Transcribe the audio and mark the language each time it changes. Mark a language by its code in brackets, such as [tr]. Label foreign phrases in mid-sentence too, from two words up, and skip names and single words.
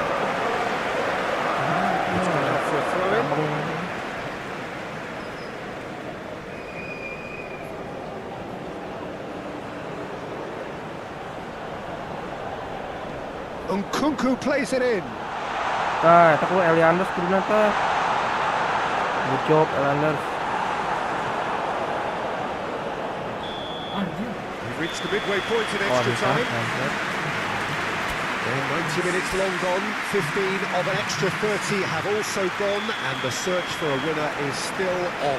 [en] It's gone out for a throw-in. Nkunku plays it in. [su] Eta ku Elianders kuduna teh. [en] Good job Elianders. We've reached the midway point in extra [id] bisa. [en] time. [id] Mantap. [en] Well, 90 minutes long gone, 15 of an extra 30 have also gone, and the search for a winner is still on.